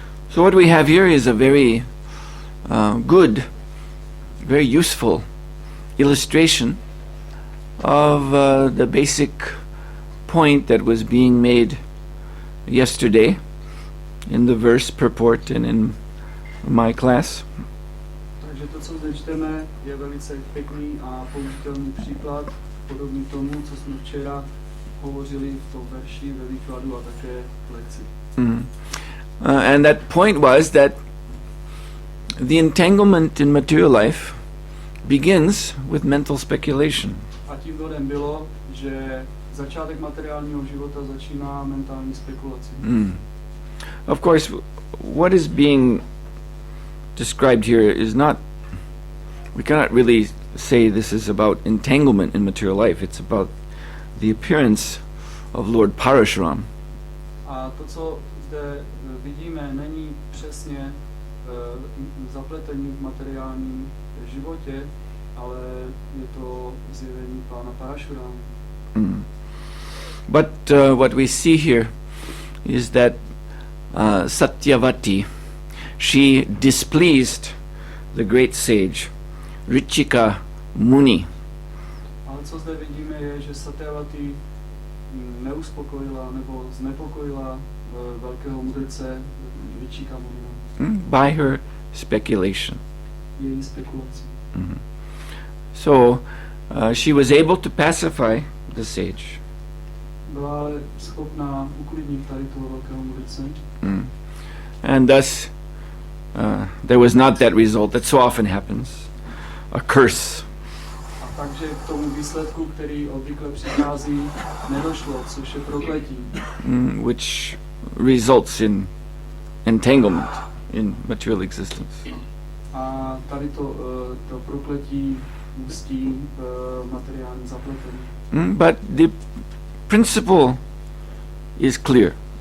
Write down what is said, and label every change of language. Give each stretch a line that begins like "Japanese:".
English: So what we have here is a very good, very useful illustration of the basic point that was being made yesterday in the verse purport and in my class.
Czech: Takže to, co zde čteme, je velice pěkný a použitelný příklad, podobný tomu, co jsme včera hovořili v tom verši ve výkladu a také v lekci.
English: And that point was that the entanglement in material life begins with mental speculation.
Czech: A tím bodem bylo, že začátek materiálního života začíná mentální spekulací.
English: Of course, what is being described here is not, we cannot really say this is about entanglement in material life. It's about the appearance of Lord Parashuram.
Czech: A to, co zde vidíme, není přesně zapletení v materiálním životě, ale je to zjevení pána Parashurama.
English: But what we see here is that Satyavati, she displeased the great sage Ričika Muni.
Czech: Ale co zde vidíme je, že Satyavati neuspokojila nebo znepokojila velkého mudrce Ričika Munina.
English: By her speculation.
Czech: Její spekulací.
English: So she was able to pacify the sage.
Czech: Byla ale schopná uklidnit tady toho velkého mudrce.
English: And thus there was not that result that so often happens, a curse.
Czech: A takže k tomu výsledku, který obvykle přichází, nedošlo, což je prokletí.
English: Which results in entanglement in material existence.
Czech: A tady to prokletí ústí v materiální zapletení.
English: But the principle is clear.